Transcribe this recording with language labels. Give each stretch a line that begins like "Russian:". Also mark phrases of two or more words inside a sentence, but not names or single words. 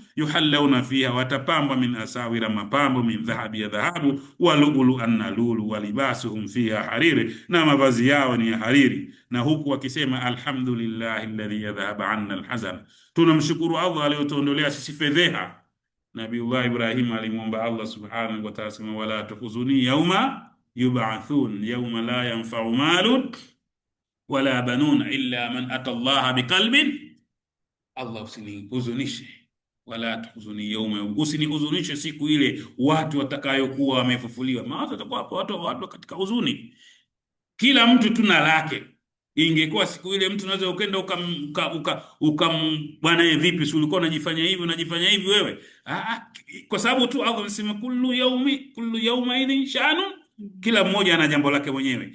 Arabic: يحلون فيها, watapambwa من أساور, mapambo من ذهب,
Swahili: ya dhahabu,
Arabic: ولؤلؤا اللؤلؤ, ولباسهم فيها حرير,
Swahili: na mavazi yao ni ya hariri. Na huku wakisema
Arabic: الحمد لله الذي أذهب عنا الحزن,
Swahili: tunamshukuru Allah aliyotuondolea sisi fedheha.
Arabic: Nabiullah Ibrahim alimwomba الله سبحانه وتعالى ولا تخزني يوم يبعثون يوم لا ينفع مال ولا بنون إلا من أتى الله بقلب.
Swahili: Allah usinihuzunishe,
Arabic: ولا تخزني يوم,
Swahili: usinihuzunishe siku ile watu watakayokuwa wamefufuliwa. Maana watakuwa watu katika huzuni, kila mtu tuna lake. Ingekuwa siku ile mtu unaweza ukenda bwana vipi, si ulikuwa unajifanya hivi wewe, kwa sababu tu Allah anasema
Arabic: كل يومئذ شأن,
Swahili: kila mmoja ana jambo lake mwenyewe.